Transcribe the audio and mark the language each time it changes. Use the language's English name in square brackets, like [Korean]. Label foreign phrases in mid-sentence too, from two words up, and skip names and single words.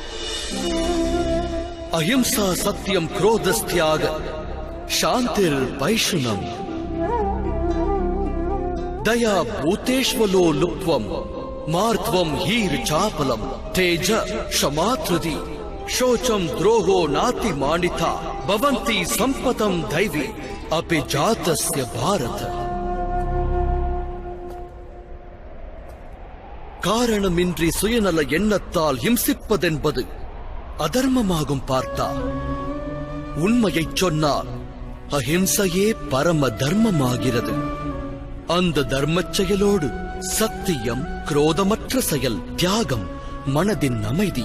[Sanskrit] अहिंसा सत्यं क्रोधस्त्याग शान्तिर् पैशुनं दया भूतेष्व लोलुप्त्वं मार्दवं ह्रीः चापलं तेज क्षमाधृति शोचम द्रोहो नाति मानिता भवन्ति संपदम दैवी अपि जातस्य भारत. [Tamil] காரணமின்றி சுயநல எண்ணத்தால் ஹிம்சிப்பதென்பது அதர்மமாகும் பார்த்தா. உண்மையைச் சொன்னால் அஹிம்சையே பரம தர்மமாகிறது. அந்த தர்மச் செயலோடு சத்தியம், குரோதமற்ற செயல், தியாகம், மனதின் அமைதி,